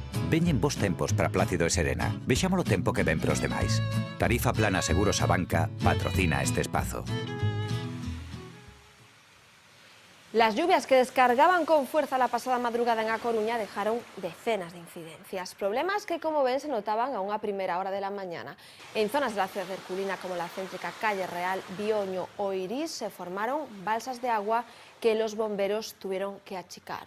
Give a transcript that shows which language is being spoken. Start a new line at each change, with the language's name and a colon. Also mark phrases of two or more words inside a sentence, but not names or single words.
Galician: Veñen bos tempos para Plácido e Serena. Vexamos o tempo que ven pros demais. Tarifa Plana Seguros a Banca patrocina este espazo.
Spanish: Las lluvias que descargaban con fuerza la pasada madrugada en A Coruña dejaron decenas de incidencias. Problemas que, como ven, se notaban a una primera hora de la mañana. En zonas de la ciudad herculina como la céntrica Calle Real, Bioño o Irís se formaron balsas de agua que los bomberos tuvieron que achicar.